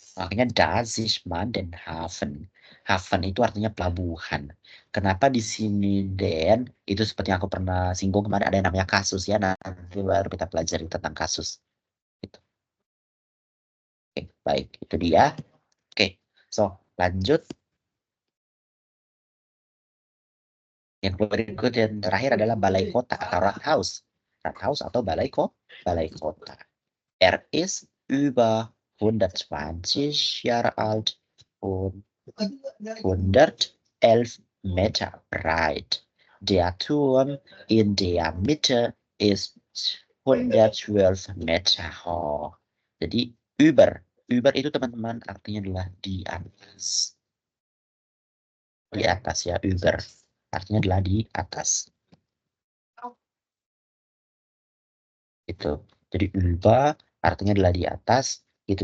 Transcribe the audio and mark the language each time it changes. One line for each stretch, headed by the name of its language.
Indonesian: Makanya
German: da sich man den Hafen.
Indonesian: Hafen itu artinya pelabuhan. Kenapa di sini den? Itu seperti yang aku pernah singgung kemarin, ada yang namanya kasus ya. Nanti baru kita pelajari tentang kasus. Gitu. Oke, baik. Itu dia. Oke, so lanjut. Yang berikut yang terakhir adalah balai kota atau Rathaus. Rathaus atau balai kota.
German: Ist über 120 Jahre alt und 111 Meter breit. Der Turm in der Mitte ist 112 Meter hoch.
Indonesian: Jadi über itu teman-teman artinya adalah di atas. Di atas ya, über. Artinya adalah di atas. Itu. Jadi über artinya adalah di atas. Gitu.